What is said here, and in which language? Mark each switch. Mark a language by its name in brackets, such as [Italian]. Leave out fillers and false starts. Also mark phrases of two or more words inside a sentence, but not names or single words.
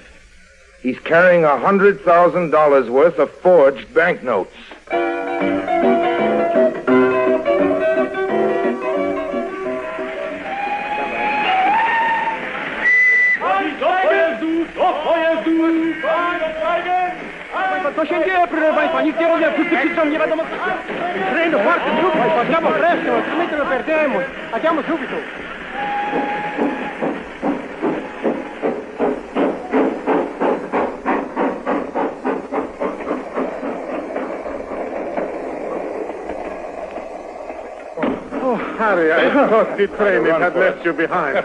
[English] He's carrying $100,000 worth of forged banknotes. [Polish] To się dzieje, proszę Państwa, nikt nie rozumie, wszyscy krzyczą, nie wiadomo co. [Italian] Prendo forte, subito, facciamo presto, altrimenti lo perdiamo. Andiamo subito. [English] Oh, Harry, I thought the train had left you behind.